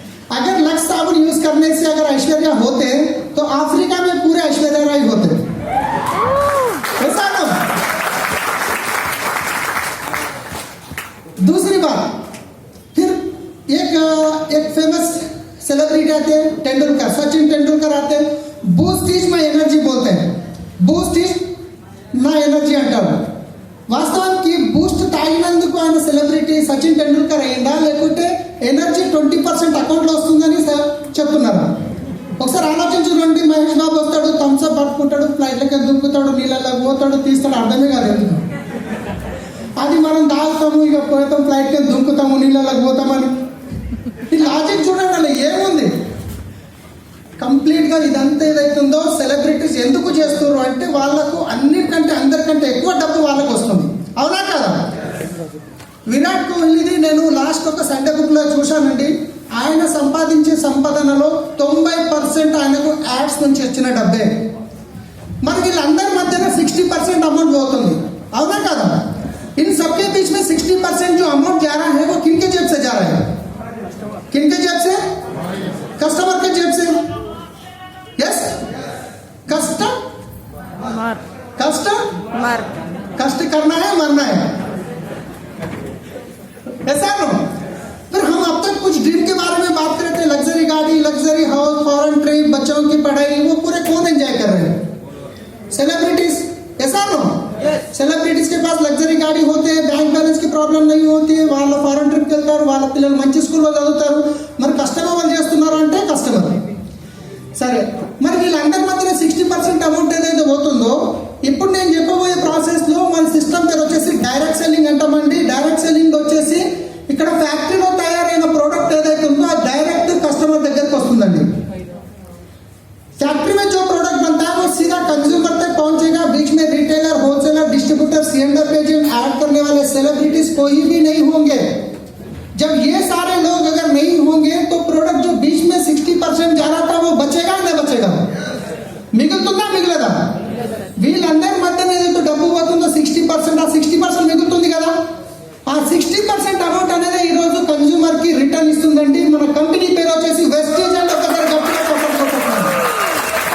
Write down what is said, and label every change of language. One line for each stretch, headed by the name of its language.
Hindi: अगर लक्स साबुन यूज करने से अगर ऐश्वर्या होते तो अफ्रीका में पूरे ऐश्वर्या राय होते. ऐसा ना. दूसरी बात, फिर एक फेमस सेलिब्रिटी आते हैं, तेंदुलकर, सचिन तेंदुलकर आते हैं,
English: Boost is my energy
Hindi: बोलते हैं.
English: Boost is
Telugu: నా ఎనర్జీ అంటారు. వాస్తవానికి బూస్ట్ తాగినందుకు ఆయన సెలబ్రిటీ సచిన్ టెండూల్కర్ అయిందా, లేకుంటే ఎనర్జీ 20% అకౌంట్లో వస్తుందని చెప్తున్నారు? ఒకసారి ఆలోచించుకోండి. మహేష్ బాబు వస్తాడు, థమ్స్అప్ పట్టుకుంటాడు, ఫ్లైట్లకి దుంకుతాడు, నీళ్ళలో పోతాడు, తీస్తాడు, అర్థమే కాదు ఎందుకు. అది మనం తాగుతాము, ఇక పోతాం, ఫ్లైట్కి దుంకుతాము, నీళ్ళలోకి పోతామని. ఈ లాజిక్ చూడండి, అలా ఏముంది? కంప్లీట్గా ఇదంతా ఏదైతుందో సెలబ్రిటీస్ ఎందుకు చేస్తున్నారు అంటే వాళ్ళకు అన్నిటికంటే అందరికంటే ఎక్కువ డబ్బు వాళ్ళకు వస్తుంది. అవునా కదా? విరాట్ కోహ్లీది నేను లాస్ట్ ఒక సండే బుక్లో చూశానండి. ఆయన సంపాదించే సంపాదనలో 90% ఆయనకు యాడ్స్ నుంచి వచ్చిన డబ్బే. మరి వీళ్ళందరి మధ్యన 60% అమౌంట్ పోతుంది. అవునా కదా?
Hindi: इन सबके बीच में 60% जो अमाउंट जा रहा है वो किनके जेब से जा रहा है? किनके जेब से? कस्टमर के जेब से। यस, कष्ट करना है, मरना है, ऐसा नो। फिर हम अब तक कुछ ड्रीम के बारे में बात करते हैं, लग्जरी गाड़ी, लग्जरी हाउस, फॉरेन ट्रिप, बच्चों की पढ़ाई, वो पूरे कौन एंजॉय कर रहे हैं? सेलिब्रिटीज, ऐसा नो।
Telugu: సెలబ్రిటీస్
Hindi: के पास
Telugu: లగ్జరీ గాడి
Hindi: होते हैं,
Telugu: బ్యాంక్ బ్యాలెన్స్ की ప్రాబ్లం
Hindi: नहीं होती है,
Telugu: వాళ్ళ ఫారెన్ ట్రిప్ వెళ్తారు, వాళ్ళ పిల్లలు మంచి స్కూల్లో చదువుతారు. మరి కష్టం ఎవరు చేస్తున్నారు అంటే కస్టమర్. సరే, మరి వీళ్ళందరి మధ్యన 60% అమౌంట్ ఏదైతే పోతుందో, ఇప్పుడు నేను చెప్పబోయే ప్రాసెస్ లో మన సిస్టమ్ పేరు వచ్చేసి డైరెక్ట్ సెల్లింగ్ అంటామండి. డైరెక్ట్ సెల్లింగ్ వచ్చేసి ఇక్కడ ఫ్యాక్టరీలో తయారైన ప్రోడక్ట్ ఏదైతే ఉందో అది డైరెక్ట్ కస్టమర్ దగ్గరికి వస్తుందండి.
Hindi: फैक्ट्री में जो प्रोडक्ट बनता है वो सीधा कंज्यूमर तक पहुंचेगा. बीच में retailer, wholesaler, distributor, सीएंडएफ agent, add करने वाले सेलिब्रिटीज कोई भी नहीं होंगे. जब ये सारे लोग अगर नहीं होंगे तो प्रोडक्ट जो बीच में 60% जा रहा था वो बचेगा नहीं बचेगा?
Telugu: మిగులుతుందా మిగలదా? వీళ్ళందరి మధ్యన ఏదైతే డబ్బు పోతుందో 60%, ఆ 60% మిగులుతుంది కదా. ఆ 60% అమౌంట్ అనేది ఈ రోజు కన్జ్యూమర్ కి రిటర్న్ ఇస్తుందండి. మన కంపెనీ పేరు వచ్చేసి వెస్టీజ్ అండ్ ఒకసారి గట్టిగా చెప్పండి.